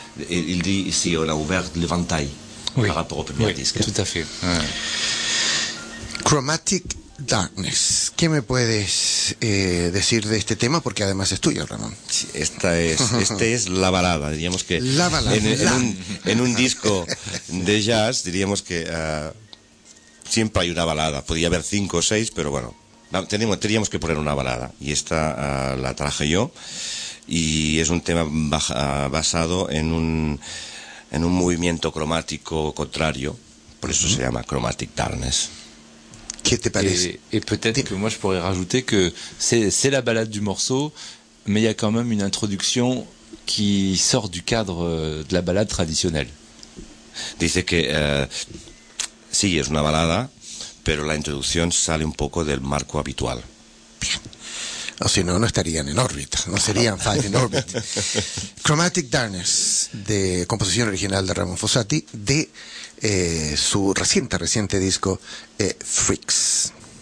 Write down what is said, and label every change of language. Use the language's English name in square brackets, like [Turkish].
[French] Il dit ici, on a ouvert l'éventail par rapport au premier disque. Tout à fait. [Spanish] Chromatic Darkness, ¿qué me puedes decir de este tema? Porque además es tuyo, Ramón. Este es la balada, diríamos que... La balada. En un disco de jazz, diríamos que siempre hay una balada. Podría haber 5 o 6, pero bueno. Teníamos que poner una balada y esta la traje yo, y es un tema basado en un movimiento cromático contrario, por eso se llama Chromatic Darkness. ¿Qué te parece? [French] Y peut-être que moi je pourrais rajouter que c'est la balade du morceau, mais il y a quand même une introduction qui sort du cadre de la balade traditionnelle. [Spanish] Dice que sí, es una balada, pero la introducción sale un poco del marco habitual. Bien. O si no, no estarían en órbita, no serían Five in Orbit. Chromatic Darkness, de composición original de Ramón Fossati, de su reciente disco Freaks.